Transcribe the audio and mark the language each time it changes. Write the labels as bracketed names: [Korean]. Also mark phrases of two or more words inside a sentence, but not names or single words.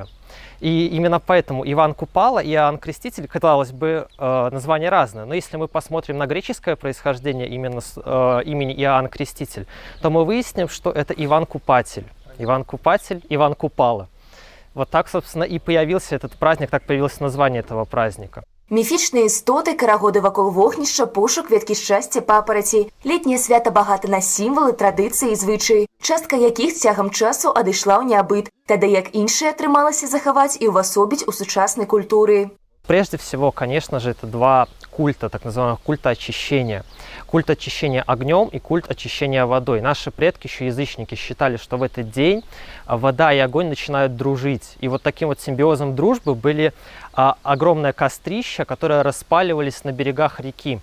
[Russian] И именно поэтому Иван Купала и Иоанн Креститель, казалось бы, названия разные. Но если мы посмотрим на греческое происхождение именно имени Иоанн Креститель, то мы выясним, что это Иван Купатель. Иван Купатель, Иван Купала. Вот так, собственно, и появился этот праздник, так появилось название этого праздника. [Belarusian] Міфічныя істоты, карагоды вакол вогнішча, пошук, кветкі шчасця, папараці. Летняе свята багата на сімвалы, традыцыі і звычаі, частка якіх цягам часу адышла ў нябыт, тады як іншыя атрымалася захаваць і ўвасобіць у сучаснай культуры. [Russian] Прежде всего, конечно же, это два культа, так называемых культа очищения. Культ очищения огнем и культ очищения водой. Наши предки, еще язычники, считали, что в этот день вода и огонь начинают дружить. И вот таким вот симбиозом дружбы были огромное кострища, которые распаливались на берегах реки.